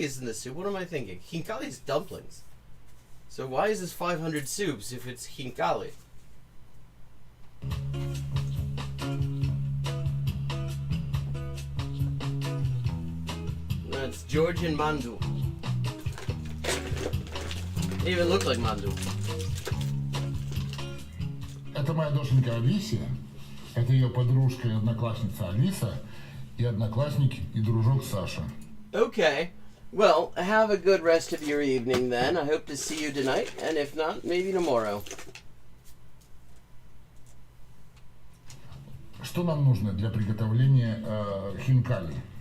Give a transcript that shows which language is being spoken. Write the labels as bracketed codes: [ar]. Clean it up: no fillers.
[en] Isn't the soup? What am I thinking? Hinkali is dumplings. So why is this 500 soups if it's hinkali? That's Georgian mandu. They even look like mandu. [ru] Это моя доченька Алисия. Это ее подружка и одноклассница Алиса. И одноклассник и дружок Саша. [en] Okay. Well, have a good rest of your evening then. I hope to see you tonight, and if not, maybe tomorrow. [ru] Что нам нужно для приготовления хинкали?